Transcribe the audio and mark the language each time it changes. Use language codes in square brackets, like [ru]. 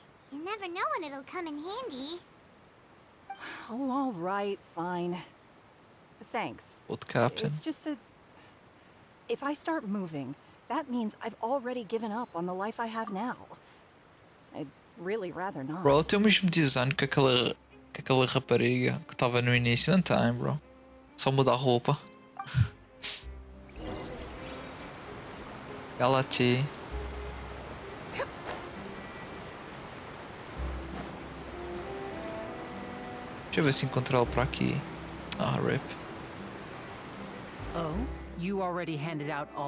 [en] You never know when it'll come in handy. Oh, all right, fine. Thanks. Old captain. It's just that if I start moving, that means I've already given up on the life I have now. I'd really rather not. [pt] Bro, ela tem o mesmo design que aquela rapariga que estava no início, não tem, bro. Só muda a roupa. Ela te. Deixa eu ver se encontro ela por aqui. [en] Ah, rip. Oh, you already handed out all